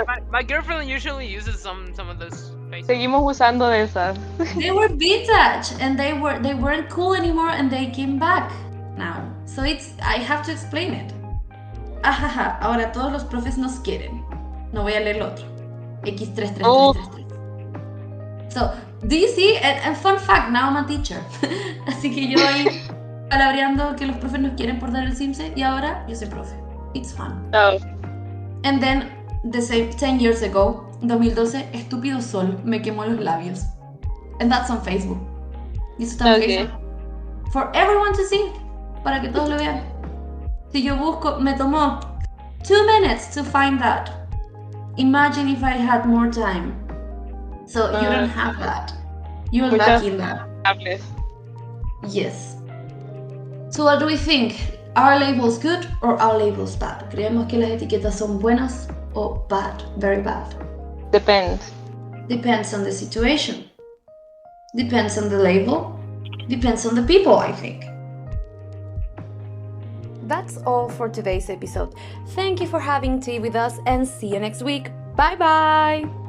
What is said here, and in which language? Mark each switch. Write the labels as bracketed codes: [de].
[en] My girlfriend usually uses some of those faces. [es] Seguimos usando de esas. [en] They were vintage and they weren't cool anymore and they came back now. So I have to explain it. [es] Ajaja, ahora todos los profes nos quieren. No voy a leer lo otro. X33333. [en] So, do you see? And fun fact, now I'm a teacher. [es] Así que yo ahí palabreando que los profes nos quieren por dar el Simse y ahora yo soy profe. [en] It's fun. Oh. And then, the same 10 years ago, 2012, [es] estúpido sol me quemó los labios. [en] And that's on Facebook. [es] Y eso está en Facebook. [en] For everyone to see. [es] Para que todos lo vean. Si yo busco, me tomó [en] 2 minutes to find that. Imagine if I had more time. So you don't have that. You're lucky in that. Yes. So what do we think? Are labels good or are labels bad? [es] ¿Creemos que las etiquetas son buenas o bad? [en] Very bad. Depends. Depends on the situation. Depends on the label. Depends on the people, I think. That's all for today's episode. Thank you for having tea with us and see you next week. Bye bye!